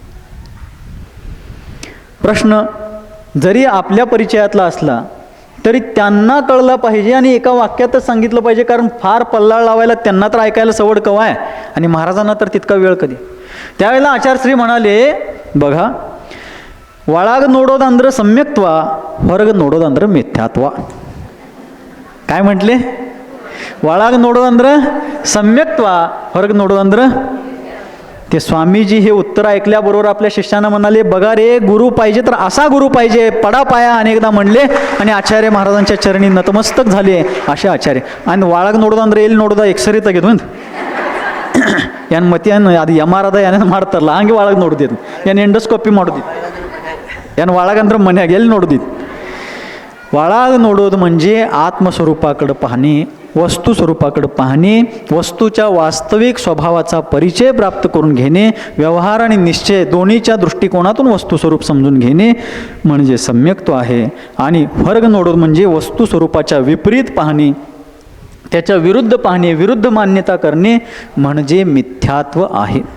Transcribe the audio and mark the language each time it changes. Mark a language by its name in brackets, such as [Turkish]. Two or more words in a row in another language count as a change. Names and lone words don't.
[Marathi] प्रश्न जरी आपल्या परिचयातला असला तरी त्यांना कळला पाहिजे आणि एका वाक्यातच सांगितलं पाहिजे, कारण फार पल्लाळ लावायला त्यांना तर ऐकायला सवड कवा आहे आणि महाराजांना तर तितका वेळ कधी. त्यावेळेला आचार्यश्री म्हणाले, बघा, [Kannada] ಒಳಗ ನೋಡೋದಂದ್ರೆ सम्यक्त्व, ಹೊರಗ ನೋಡೋದಂದ್ರೆ ಮಿಥ್ಯಾತ್ವ. [Marathi] काय म्हटले? [Kannada] ಒಳಗ ನೋಡೋದಂದ್ರೆ सम्यक्त्व, ಹೊರಗ ನೋಡोದಂದ್ರೆ. [Marathi] ते स्वामीजी हे उत्तर ऐकल्याबरोबर आपल्या शिष्यांना म्हणाले, बघा रे, गुरु पाहिजे तर असा गुरु पाहिजे, पडा पाया अनेकदा म्हणले आणि आचार्य महाराजांच्या चरणी नतमस्तक झाले असे आचार्य. [Kannada] आणि ಒಳಗ ನೋಡೋದಂದ್ರೆ ಎಲ್ಲಿ ನೋಡೋದ ಎಕ್ಸರಿ ತೆಗೆದು ಏನು ಮತಿ ಅದು MR ಅದ ಏನೇನು ಮಾಡ್ತಾರಲ್ಲ ಹಂಗೆ ಒಳಗೆ ನೋಡ್ದಿದ್ದು, ಏನು ಎಂಡೋಸ್ಕೋಪಿ ಮಾಡೋದಿತ್ತು, ಏನು ಒಳಗಂದ್ರೆ ಮನ್ಯಾಗ ಎಲ್ಲಿ ನೋಡೋದಿತ್ತು. ಒಳಗೆ ನೋಡೋದು [Marathi] म्हणजे आत्मस्वरूपाकडे पाहणे, वस्तू स्वरूपाकडे पाहणे, वस्तूच्या वास्तविक स्वभावाचा परिचय प्राप्त करून घेणे, व्यवहार आणि निश्चय दोन्हीच्या दृष्टिकोनातून वस्तू स्वरूप समजून घेणे म्हणजे सम्यक्त्व आहे. आणि [Kannada] ಹೊರಗ ನೋಡೋದ [Marathi] म्हणजे वस्तू स्वरूपाच्या विपरीत पाहणे, त्याच्या विरुद्ध पाहणे, विरुद्ध मान्यता करणे म्हणजे मिथ्यात्व आहे.